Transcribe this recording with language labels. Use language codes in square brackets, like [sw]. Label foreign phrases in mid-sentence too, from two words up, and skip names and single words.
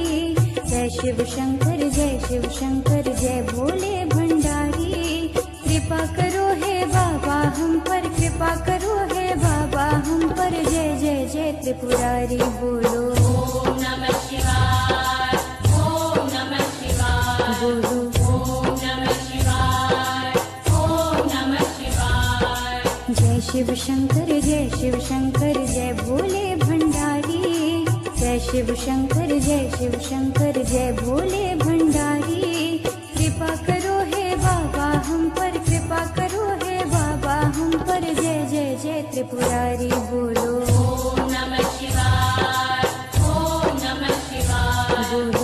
[hi] जय शिव शंकर जय भोले भंडारी। कृपा करो हे बाबा हम पर, कृपा करो हे बाबा हम पर। जय जय जय त्रिपुरारी बोलो। [sa] ओम नमः शिवाय, ओम नमः शिवाय, [hi] बोलो [sa] ओम नमः शिवाय, ओम नमः शिवाय। [hi] जय शिव शंकर जय भोले भंडारी। जय शिव शंकर जय भोले भंडारी। कृपा करो हे बाबा हम पर, कृपा करो हे बाबा हम पर। जय जय जय त्रिपुरारी बोलो। [sa] ओम नमः शिवाय, ओम नमः शिवाय, [hi] बोलो